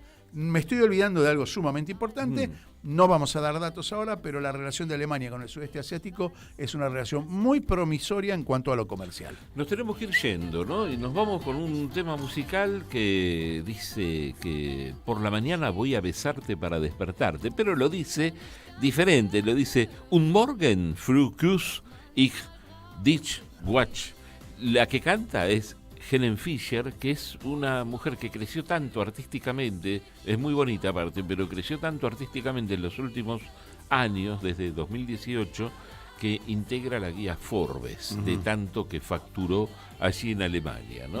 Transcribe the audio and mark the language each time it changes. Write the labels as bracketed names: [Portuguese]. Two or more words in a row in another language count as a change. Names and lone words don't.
[Spanish] Me estoy olvidando de algo sumamente importante. No vamos a dar datos ahora, pero la relación de Alemania con el sudeste asiático es una relación muy promisoria en cuanto a lo comercial. Nos tenemos que ir yendo, ¿no? Y nos vamos con un tema musical que dice que por la mañana voy a besarte para despertarte, pero lo dice diferente, lo dice Un Morgen früh küss ich dich watch. La que canta es Helen Fischer, que es una mujer que creció tanto artísticamente, es muy bonita aparte, pero creció tanto artísticamente en los últimos años, desde 2018, que integra la guía Forbes, de tanto que facturó allí en Alemania, ¿no?